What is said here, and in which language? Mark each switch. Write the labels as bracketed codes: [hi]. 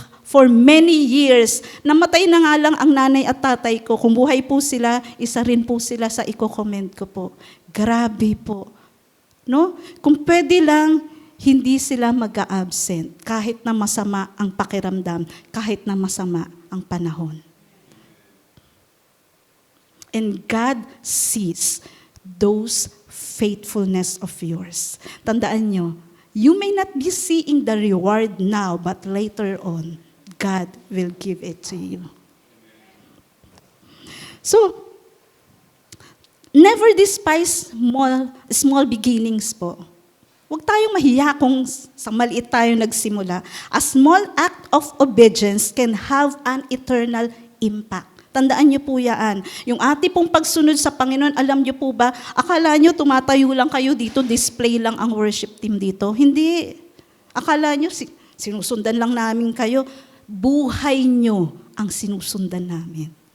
[en] For many years, [tl] namatay na nga lang ang nanay at tatay ko. Kung buhay po sila, isa rin po sila sa i-comment ko po. Grabe po. No? Kung pwede lang, hindi sila mag-a-absent kahit na masama ang pakiramdam, kahit na masama ang panahon. [en] And God sees those faithfulness of yours. [tl] Tandaan nyo, [en] you may not be seeing the reward now, but later on, God will give it to you. So, never despise small beginnings po. [tl] Huwag tayong mahiya kung sa maliit tayo nagsimula. [en] A small act of obedience can have an eternal impact. [tl] Tandaan niyo po yan. Yung ati pong pagsunod sa Panginoon, alam niyo po ba, akala niyo tumatayo lang kayo dito, display lang ang worship team dito. Hindi. Akala niyo sinusundan lang namin kayo. Buhay niyo ang sinusundan namin.